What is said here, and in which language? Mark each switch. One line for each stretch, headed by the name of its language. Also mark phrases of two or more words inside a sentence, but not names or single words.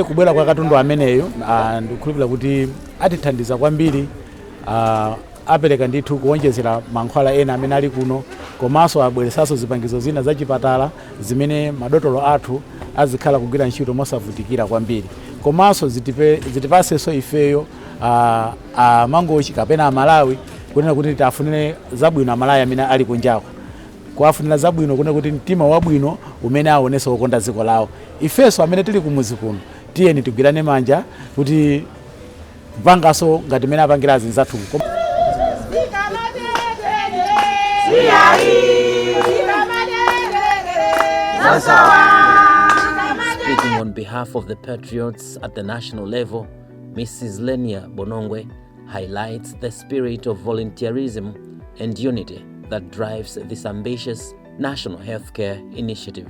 Nyanja: kubwera kwa katundu ameneyu ndikukhulupirira kuti atithandiza kwambiri apereka ndithu kuonjezera mankhwala ena amene ali kuno komanso abweresanso zipangizo zina zachipatala zimene madotolo athu azikhala kugwira ntchito mosavutikira kwambiri komanso zitipasenso ifeyo Mangochi kapena Malawi kunena kuti tafunire zabwino Malawi amene ali kunjako kuwafunira zabwino kunena kuti mtima wabwino umene aonese wokonda dziko lawo. Ifeso amene tili kumuzi kuno tiyeni tigwirane manja kuti pangaso ngati mene apangira azinzathu.
English: Speaking on behalf of the Patriots at the national level, Mrs. Lenia Bonongwe highlights the spirit of volunteerism and unity that drives this ambitious national healthcare initiative.